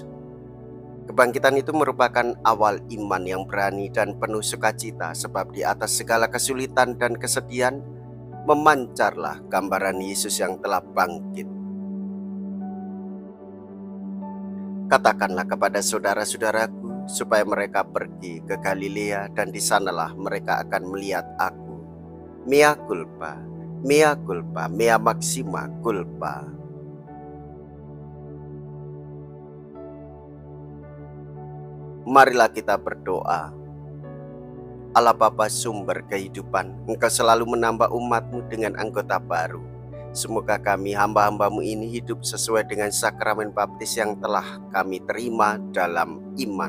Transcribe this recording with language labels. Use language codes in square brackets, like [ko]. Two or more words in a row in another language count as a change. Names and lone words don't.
[id] Kebangkitan itu merupakan awal iman yang berani dan penuh sukacita, sebab di atas segala kesulitan dan kesedihan memancarlah gambaran Yesus yang telah bangkit. Katakanlah kepada saudara-saudaraku supaya mereka pergi ke Galilea, dan di sanalah mereka akan melihat aku. [la] Mea culpa, mea culpa, mea maxima culpa. [id] Marilah kita berdoa. Allah Bapa sumber kehidupan, Engkau selalu menambah umat-Mu dengan anggota baru. Semoga kami hamba-hamba-Mu ini hidup sesuai dengan sakramen baptis yang telah kami terima dalam iman.